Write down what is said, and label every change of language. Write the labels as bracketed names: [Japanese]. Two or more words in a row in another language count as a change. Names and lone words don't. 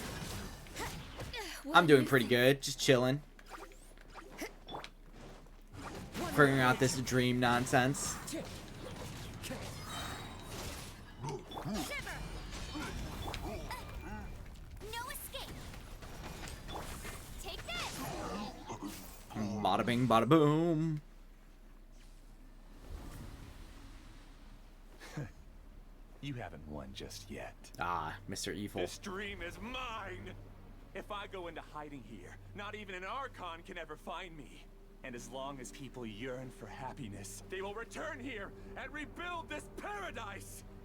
[English] I'm doing pretty good, just chilling. Figuring out this dream nonsense. No escape! Take this! Bada bing, bada boom. You haven't won just yet. Ah, Mr. Evil. This dream is mine! If I go into hiding here, not even an Archon can ever find me. And as long as people yearn for happiness, they will return here and rebuild this paradise!